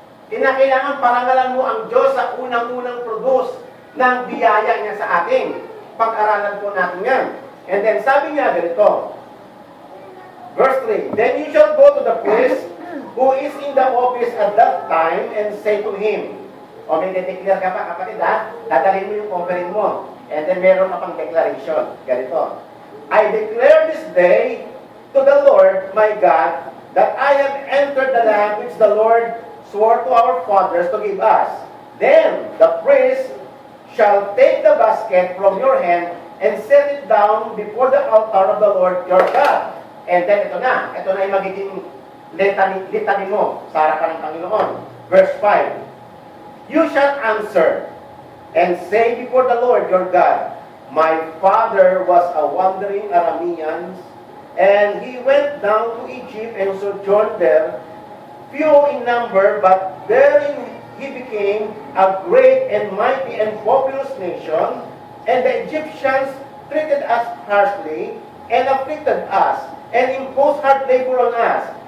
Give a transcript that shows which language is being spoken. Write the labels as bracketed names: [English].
[Filipino] Kinakailangan parangalan mo ang Diyos sa unang-unang produce ng biyaya niya sa atin. Pag-aralan po natin yan. [English] And then sabi niya ganito, verse 3, then you shall go to the priest who is in the office at that time and say to him, [Filipino] o may de-declare ka pa kapatid dadalhin mo yung offering mo. [English] And then [Filipino] meron ka pang [English] declaration. [Filipino] Ganito, [English] I declare this day to the Lord my God that I have entered the land which the Lord swore to our fathers to give us. Then the priest shall take the basket from your hand and set it down before the altar of the Lord your God. And then [Filipino] ito na yung magiging litany mo sa harapan ng Panginoon. [English] Verse 5, you shall answer and say before the Lord your God, my father was a wandering Aramean, and he went down to Egypt and sojourned there, few in number, but therein he became a great and mighty and populous nation, and the Egyptians treated us harshly and afflicted us, and imposed hard labor on us.